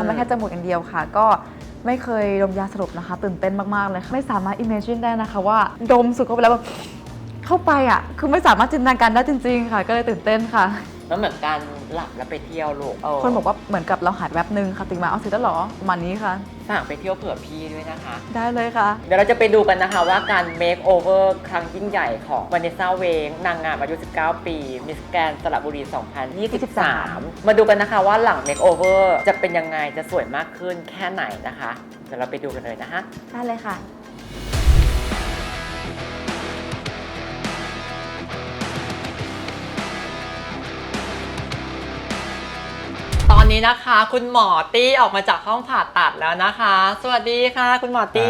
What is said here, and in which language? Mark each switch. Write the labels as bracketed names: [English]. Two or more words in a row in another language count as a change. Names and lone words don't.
[Thai] ทำมาแค่จมูกอย่างเดียวค่ะ ก็ไม่เคยดมยาสลบนะคะ ตื่นเต้นมากๆเลยค่ะไม่สามารถ imagine ได้นะคะว่าดมสุดเข้าไปแล้วแบบเข้าไปอ่ะคือไม่สามารถจินตนาการได้จริงๆค่ะ ก็เลยตื่นเต้นค่ะ แล้วเหมือนการหลับแล้วไปเที่ยวลูก คนบอกว่าเหมือนกับเราหายแวบนึงค่ะตื่นมาเอาเสร็จแล้วเหรอประมาณนี้ค่ะ ฝากไปเที่ยวเผื่อพี่ด้วยนะคะ ได้เลยค่ะ เดี๋ยวเราจะไปดูกันนะคะว่าการ [English] make over [Thai] ครั้งยิ่งใหญ่ของวานิสซาเวงนางงามอายุ 19 ปี มิสแกรนสระบุรี 2023 มาดูกันนะคะว่าหลัง [English] make over [Thai] จะเป็นยังไงจะสวยมากขึ้นแค่ไหนนะคะ เดี๋ยวเราไปดูกันเลยนะคะ ได้เลยค่ะ ตอนนี้นะคะคุณหมอตี้ออกมาจากห้องผ่าตัดแล้วนะคะ สวัสดีค่ะ คุณหมอตี้